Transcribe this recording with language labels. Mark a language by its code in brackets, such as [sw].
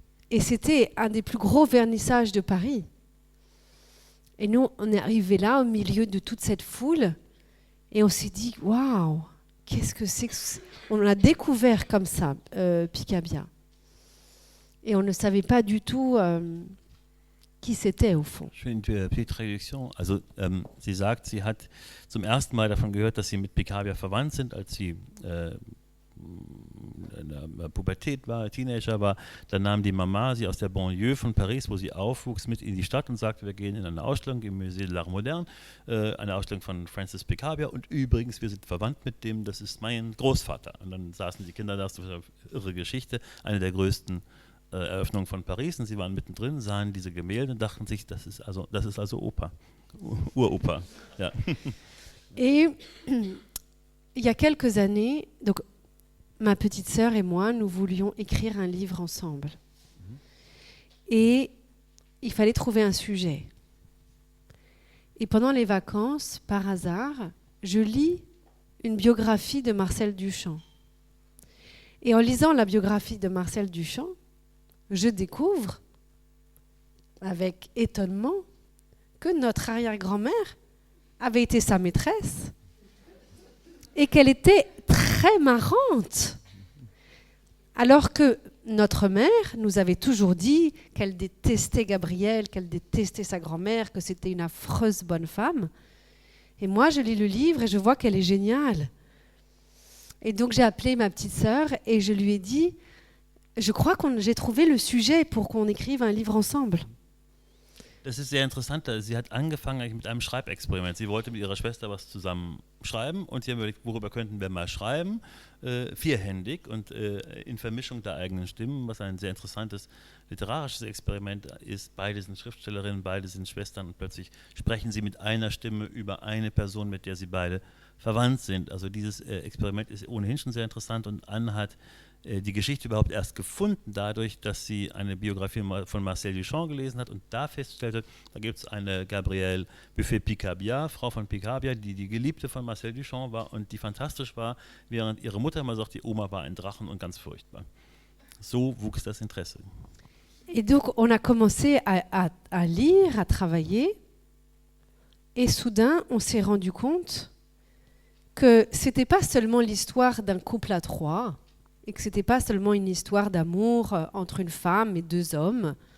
[fr] Et c'était un des plus gros vernissages de Paris. Et nous, on est arrivés là, au milieu de toute cette foule, et on s'est dit, waouh, qu'est-ce que c'est que... On l'a découvert comme ça, Picabia. Et on ne savait pas du tout qui c'était au fond. [de] Ich finde die [fr] petite Traduction. [de] Also sie sagt, sie hat zum ersten Mal davon gehört, dass sie mit Picabia verwandt sind, als sie in der Pubertät war, Teenager war. Dann nahm die Mama sie aus der Banlieue von Paris, wo sie aufwuchs, mit in die Stadt und sagte, wir gehen in eine Ausstellung im Musée de l'Art Moderne, eine Ausstellung von Francis Picabia und übrigens, wir sind verwandt mit dem, das ist mein Großvater. Und dann saßen die Kinder da, das ist eine irre Geschichte, eine der größten Eröffnungen von Paris und sie waren mittendrin, sahen diese Gemälde und dachten sich, das ist also Opa, Uropa. Ja. [fr] Et il y a quelques années, donc ma petite sœur et moi, nous voulions écrire un livre ensemble. Et il fallait trouver un sujet. Et pendant les vacances, par hasard, je lis une biographie de Marcel Duchamp. Et en lisant la biographie de Marcel Duchamp, je découvre, avec étonnement, que notre arrière-grand-mère avait été sa maîtresse et qu'elle était très marrante. Alors que notre mère nous avait toujours dit qu'elle détestait Gabrielle, qu'elle détestait sa grand-mère, que c'était une affreuse bonne femme. Et moi, je lis le livre et je vois qu'elle est géniale. Et donc, j'ai appelé ma petite sœur et je lui ai dit, je crois que j'ai trouvé le sujet pour qu'on écrive un livre ensemble. [de] Das ist sehr interessant. Sie hat angefangen eigentlich mit einem Schreibexperiment. Sie wollte mit ihrer Schwester was zusammen schreiben und sie haben überlegt, worüber könnten wir mal schreiben, vierhändig und in Vermischung der eigenen Stimmen, was ein sehr interessantes literarisches Experiment ist. Beide sind Schriftstellerinnen, beide sind Schwestern und plötzlich sprechen sie mit einer Stimme über eine Person, mit der sie beide verwandt sind. Also dieses Experiment ist ohnehin schon sehr interessant und Anne hat die Geschichte überhaupt erst gefunden, dadurch, dass sie eine Biografie von Marcel Duchamp gelesen hat und da feststellte, da gibt es eine Gabrielle Buffet-Picabia, Frau von Picabia, die die Geliebte von Marcel Duchamp war und die fantastisch war, während ihre Mutter immer sagt, die Oma war ein Drachen und ganz furchtbar. So wuchs das Interesse. [fr] Et donc, on a commencé à lire, à travailler, et soudain, on s'est rendu compte que c'était pas seulement l'histoire d'un couple à trois, et que c'était pas seulement une histoire d'amour entre une femme et deux hommes,